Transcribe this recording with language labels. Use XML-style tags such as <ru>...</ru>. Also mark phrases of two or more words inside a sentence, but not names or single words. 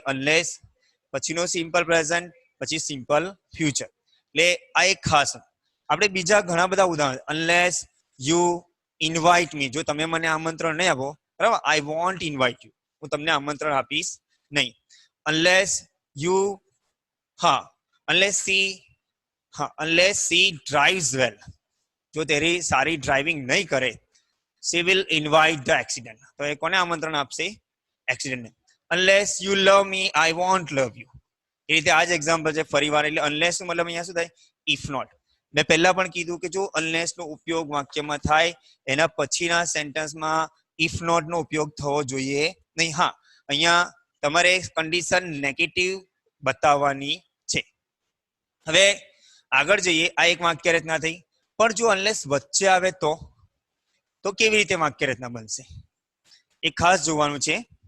<gu>અનલેસ, પછીનો</gu> <en>simple present,</en> <gu>પછી</gu> <en>simple future.</en> <gu>એટલે આ એક ખાસ. આપણે બીજા ઘણા બધા ઉદાહરણ.</gu> <en>unless you invite me,</en> <gu>જો તમે મને આમંત્રણ નહીં આપો, બરાબર,</gu> <en>I won't invite you,</en> <gu>હું તમને આમંત્રણ આપીશ નહીં.</gu> <en>unless you, unless she drives well,</en> <gu>જો તેરી સારી ડ્રાઇવિંગ નહીં કરે,</gu> <en>she will invite the accident,</en> <gu>તો એ કોને આમંત્રણ આપશે? એક્સિડન્ટને.</gu> <en>unless you love me I won't love you.</en> <gu>એ રીતે આ જ એક્ઝામ્પલ છે ફરીવાર. એટલે unless નો મતલબ અહીંયા શું થાય?</gu> <en>if not.</en> <gu>મેં પહેલા પણ કીધું કે જો unless નો ઉપયોગ વાક્યમાં થાય એના પછીના સેન્ટેન્સમાં</gu> <en>if not</en> <gu>નો ઉપયોગ થવો જોઈએ નહીં. હા, અહીંયા તમારે</gu> <en>condition negative</en> <gu>બતાવવાની છે. હવે આગળ જઈએ. આ એક વાક્ય રચના થઈ. પણ જો અનલેસ વચ્ચે આવે તો કેવી રીતે વાક્ય રચના બનશે એ ખાસ જોવાનું છે.</gu>